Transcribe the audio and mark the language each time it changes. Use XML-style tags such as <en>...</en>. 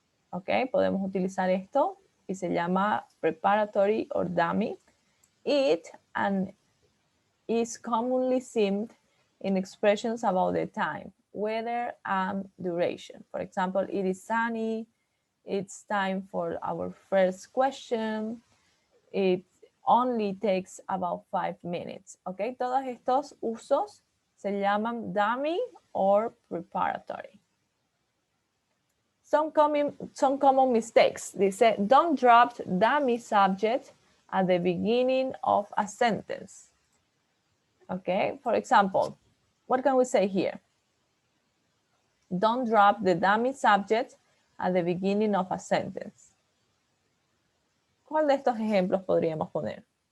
<es>Ok, podemos utilizar esto y se llama</es> <en>preparatory or dummy. It and is commonly seen in expressions about the time, weather, and duration. For example, it is sunny, it's time for our first question, it only takes about 5 minutes.</en> <es>Ok, todos estos usos se llaman</es> <en>dummy or preparatory. Some common mistakes.</en> <es>Dice,</es> <en>don't drop dummy subject at the beginning of a sentence. Okay, for example, what can we say here? Don't drop the dummy subject at the beginning of a sentence.</en> <es>¿Cuál de estos ejemplos podríamos poner?</es>